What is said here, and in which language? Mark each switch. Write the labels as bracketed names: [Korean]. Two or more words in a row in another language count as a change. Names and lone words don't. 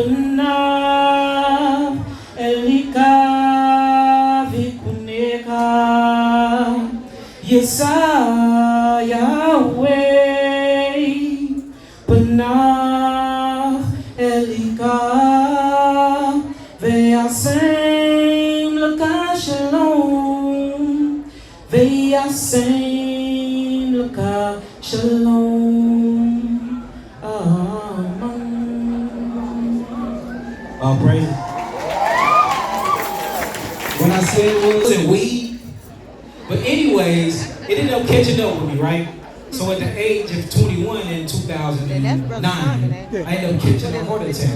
[Hebrew] פניו אליך ויחנך ישא יהוה פניו אליך וישם לך שלום וישם לך שלום. [English] Oh, praise it. When I said it wasn't weed, but anyways, it ended up catching up with me, right? So at the age of 21 in 2009, I ended up catching a heart attack.